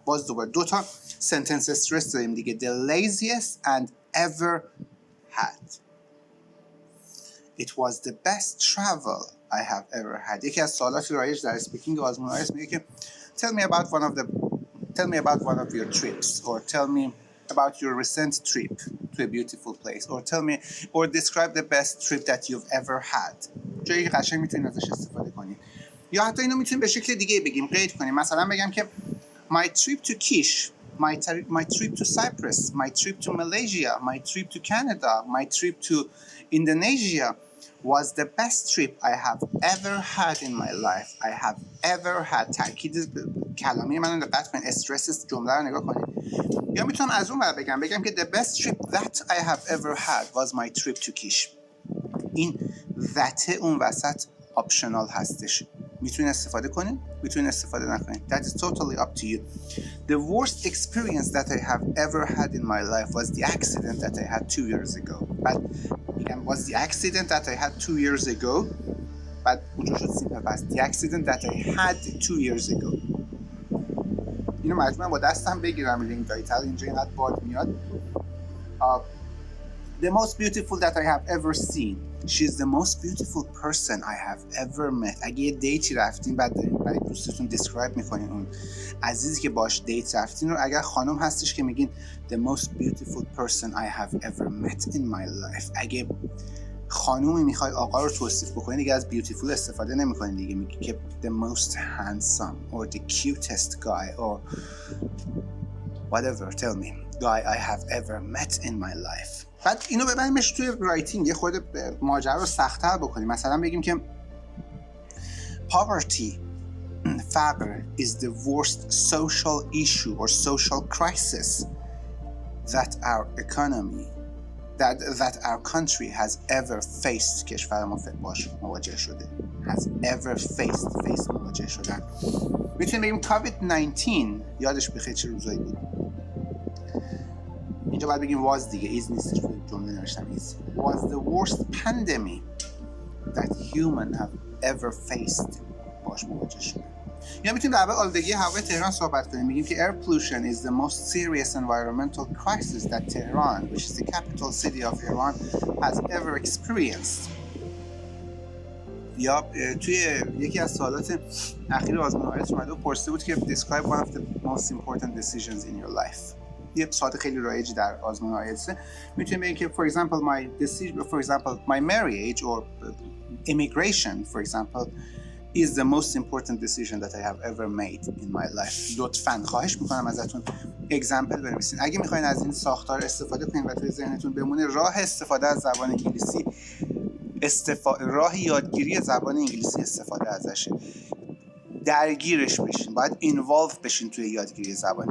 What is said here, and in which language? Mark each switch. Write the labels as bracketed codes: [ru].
[fa] باز دوباره دوتا sentence stress داریم دیگه. [en] The laziest and ever had. It was the best travel I have ever had. [fa] یکی از سوالات رایج در اسپیکینگ آزمون آیلتس میگه که [en] tell me about one of your trips, or tell me about your recent trip to a beautiful place, or describe the best trip that you've ever had. [fa] جایی که قشنگ میتونید ازش استفاده کنید. یا حتی اینو میتونید به شکل دیگه بگیم، قید کنیم. مثلا بگم که [en] my trip to Kish, my trip to Cyprus, my trip to Malaysia, my trip to Canada, my trip to Indonesia was the best trip I have ever had in my life. I have ever had. [fa] تأکید کلامی منو دقت کنید. استرس جمله رو نگاه کنید. یا میتونم از اون ور بگم که [en] the best trip that I have ever had was my trip to Kish. [fa] این that اون وسط optional هستش. میتونید استفاده کنید، میتونید استفاده نکنید. [en] That is totally up to you. The worst experience that I have ever had in my life was the accident that I had 2 years ago. But was the accident that I had 2 years ago. [fa] بعد اونجا شد simple past. [en] The accident that I had 2 years ago. [fa] اینو مجبورم با دستم بگیرم. لینک دایتر اینجا اینقدر باد میاد. [en] The most beautiful that I have ever seen. She's the most beautiful person I have ever met. [fa] اگه یه دیتی رفتین بعد دارین برای دوستتون دیسکرایب میکنین اون عزیزی که باش دیت رفتین رو، اگر خانم هستش که میگین [en] the most beautiful person I have ever met in my life. [fa] اگه خانومی میخوای آقا رو توصیف بکنین دیگه از beautiful استفاده نمیکنین دیگه، میگی که [en] the most handsome or the cutest guy or whatever tell me guy I have ever met in my life. [fa] بعد اینو ببریمش توی رایتینگ، یه خورده ماجرا رو سخت‌تر بکنیم. مثلا بگیم که [en] poverty، فقر is the worst social issue or social crisis that our economy that our country has ever faced. [fa] کشور ما باش مواجه شده. [en] has ever faced [fa] مواجه شدن. میتونیم بگیم COVID-19 یادش بخیر چه روزایی بود. اینجا باید بگیم [en] was دیگه، is نیستش، [fa] روی جمله نوشتم [en] is was the worst pandemic that human have ever faced. [fa] باش مواجه شده. یا میتونیم در مورد آلودگی هوای تهران صحبت کنیم، میگیم که [en] air pollution is the most serious environmental crisis that Tehran, which is the capital city of Iran, has ever experienced. [fa] یا توی یکی از سوالات اخیر آزمون آیلتس اومده و پرسیده بود که [en] describe one of the most important decisions in your life. [fa] یه سوال خیلی رایجی در آزمون آیلتس. میتونیم بگیم که [en] for example my marriage or immigration for example is the most important decision that I have ever made in my life. [fa] لطفاً خواهش میکنم ازتون اگزمپل بنویسین. اگه میخواین از این ساختار استفاده کنین و توی ذهنتون بمونه، راه استفاده از زبان انگلیسی راه یادگیری زبان انگلیسی استفاده ازشه. درگیرش بشین، باید اینوالو بشین توی یادگیری زبان.